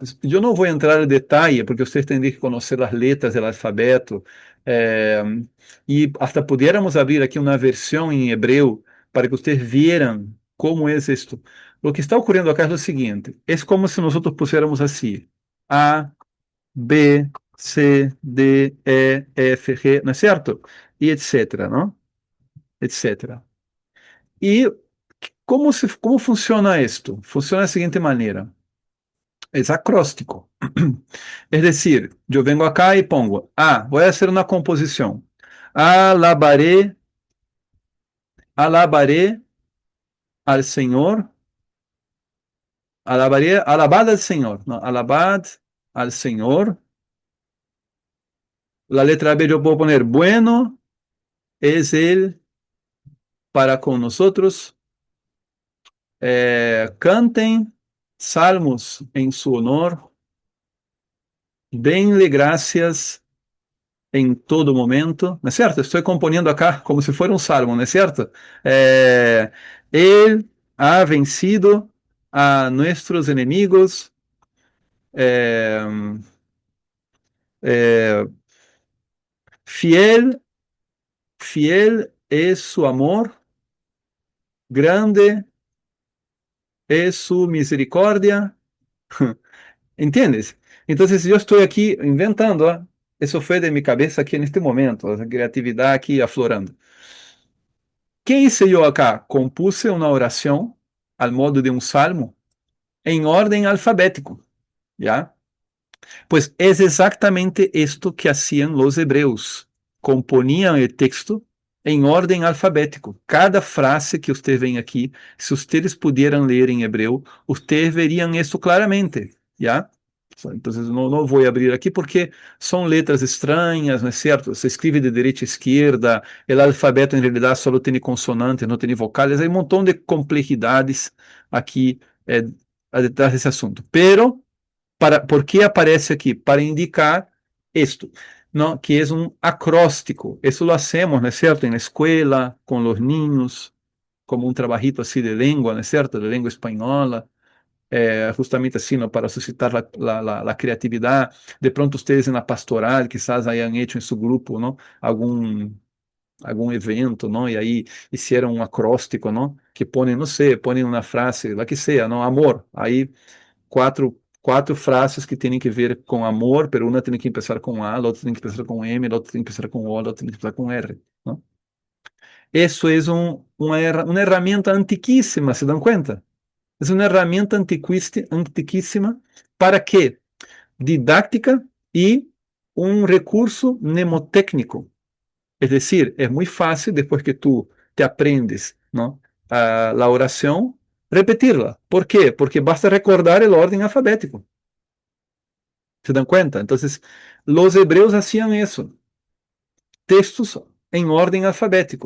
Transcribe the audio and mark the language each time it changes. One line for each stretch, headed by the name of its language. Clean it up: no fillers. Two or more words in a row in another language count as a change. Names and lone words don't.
Spanish: Yo no voy a entrar en detalle porque ustedes tendrían que conocer las letras del alfabeto y hasta pudiéramos abrir aquí una versión en hebreo para que ustedes vieran cómo es esto. Lo que está ocurriendo acá es lo siguiente, es como si nosotros pusiéramos así, A, B, C, D, E, F, G, ¿no es cierto? Y etcétera, ¿no? Etcétera.
Portuguese: E como funciona isto? Funciona da seguinte maneira: é acróstico. É decir, eu venho acá e pongo, vou fazer uma composição.
Spanish: Alabaré, alabaré al Senhor, alabaré, alabad al Senhor, não, alabad al Senhor. La letra B
Portuguese: eu vou
Spanish: poner, bueno es Él para con nosotros.
Portuguese: Cantem salmos em
Spanish: su honor. Denle gracias em todo momento,
Portuguese: não é certo? Estou componendo acá como se fosse um salmo, não é certo? Ele
Spanish: ha vencido
Portuguese: a nossos inimigos. É,
Spanish: fiel, fiel es su amor, grande es su misericordia. ¿Entiendes?
Portuguese: Entonces eu estou aqui inventando, ó. Isso foi de minha cabeça aqui neste momento, a criatividade aqui aflorando.
Spanish: Que hice eu acá?
Portuguese: Compuse uma oração
Spanish: al modo
Portuguese: de um salmo em ordem alfabético, ¿ya?
Spanish: Pues es exactamente esto que hacían los hebreos. Componían el texto
Portuguese: em ordem
Spanish: alfabético. Cada frase que ustedes ven aqui, se ustedes pudieran
Portuguese: ler em hebreu,
Spanish: ustedes verían esto claramente, ¿ya?
Portuguese: Então, não vou abrir aqui porque são letras estranhas, não é certo? Se escreve de direita a esquerda, o alfabeto em realidade só tem consonantes, não tem vocais, há um montão de complexidades aqui detrás desse assunto.
Spanish: Pero ¿por qué aparece aquí? Para indicar esto, ¿no? Que es un acróstico. Eso lo hacemos, ¿no es cierto? En la escuela, con los niños, como un trabajito así de lengua, ¿no es cierto? De lengua española, justamente así, ¿no? Para suscitar la creatividad. De pronto ustedes en la pastoral quizás hayan hecho en su grupo, ¿no?
Portuguese: Algum evento, não? E aí hicieron um acróstico, não? Que ponem, não sei, ponem uma frase, lá que seja, não? Amor. Aí quatro frases que têm que ver com amor, pero uma tem que começar com A, a outra tem que começar com M, a outra tem que começar com O, a outra tem que começar com R, não? Isso é uma herramienta antiquíssima,
Spanish: ¿se dan cuenta?
Portuguese: É uma herramienta antiquíssima para quê? Didáctica e um recurso mnemotécnico.
Spanish: Es decir, es muy fácil después que tú te aprendes, ¿no? La oración, repetirla. ¿Por qué? Porque basta recordar el orden alfabético. ¿Se dan cuenta? Entonces, los hebreos hacían eso. Textos
Portuguese: em ordem
Spanish: alfabético.